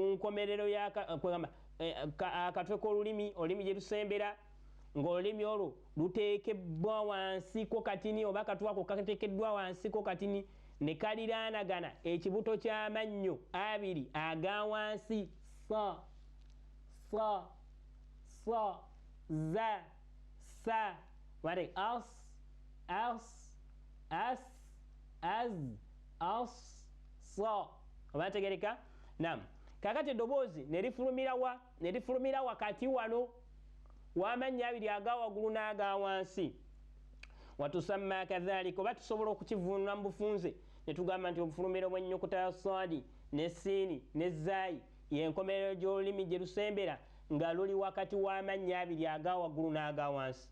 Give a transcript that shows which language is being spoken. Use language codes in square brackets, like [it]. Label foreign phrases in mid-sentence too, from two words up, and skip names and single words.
[lg] nkomerero akatwe k'olulimi olulimi gye lusembera ng'olulimi olwo luteekebbwa wansiko katini oba akatwe ako kateekeddwa wansiko katini ne kaliraanagana ekibuto ky'amannyo abiri aga wansi sa za sa wate as sa oba tegereka. Naam, kakati eddoboozi ne lifulumira wakati wano w'amannyo abiri aga waggulu n'aga wansi. Watusamma kadhalika oba tusobola okukivuunula mu bufunze ne tugamba nti obufulumiro bw'ennyukuta ya saadi ne siini ne zaayi y'enkomerero gy'olulimi gye lusembera nga luli wakati w'amannyo abiri aga waggulu n'aga wansi.